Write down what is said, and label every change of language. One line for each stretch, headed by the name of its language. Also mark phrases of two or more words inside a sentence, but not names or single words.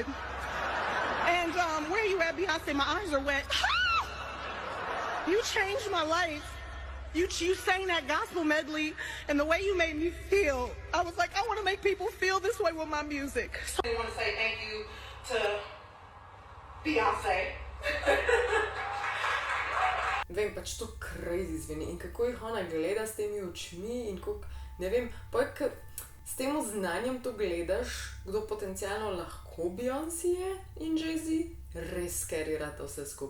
English: And where are you at, Beyoncé? My eyes are wet. You changed my life. You sang that gospel medley, and the way you made me feel, I was like, I want to make people feel this way with my music. So I want to say thank you to Beyoncé.
Slovenian: Vem, pač to crazy zveni in kako jih ona gleda s temi očmi in kako, ne vem, s tem znanjem to gledaš, kdo potencialno lahko Beyoncé je in Jay-Z, res skerirata vse skupaj.